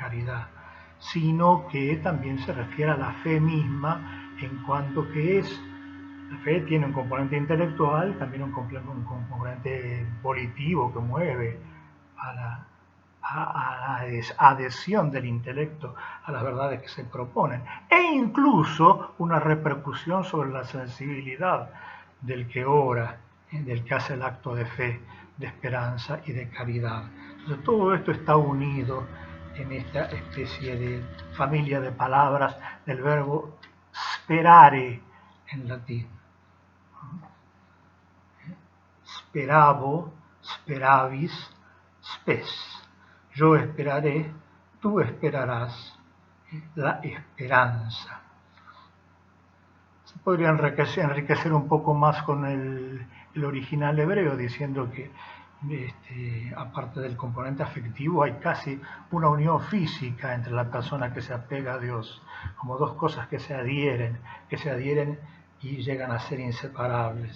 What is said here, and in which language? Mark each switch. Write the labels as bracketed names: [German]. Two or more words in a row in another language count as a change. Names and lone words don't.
[Spanish] caridad, sino que también se refiere a la fe misma en cuanto que la fe tiene un componente intelectual, también un componente volitivo que mueve a la adhesión del intelecto a las verdades que se proponen, e incluso una repercusión sobre la sensibilidad del que ora, del que hace el acto de fe, de esperanza y de caridad. Entonces, todo esto está unido en esta especie de familia de palabras del verbo sperare en latín. [Latin] Speravo, speravis, spes. [Spanish] Yo esperaré, tú esperarás. La esperanza. Se podría enriquecer un poco más con el original hebreo, diciendo que aparte del componente afectivo hay casi una unión física entre la persona que se apega a Dios, como dos cosas que se adhieren y llegan a ser inseparables.